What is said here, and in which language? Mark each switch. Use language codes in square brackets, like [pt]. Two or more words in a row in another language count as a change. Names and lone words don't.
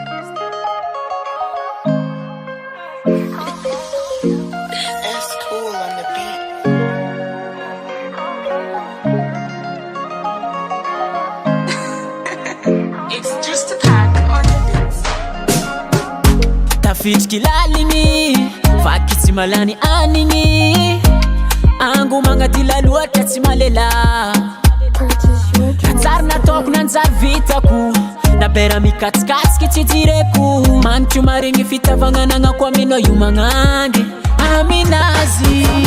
[en] It's cool on the beat. It's just a pack on the beats. [mg] Tafitry kilaliny vaky tsy malany aniny ango magnadila loatra tsy malela nanjary nataoko nanjary vitako nabera mikatsikasiky tsy jireko magnitry maregny fitavagna nagnako aminao io magnangy aminazy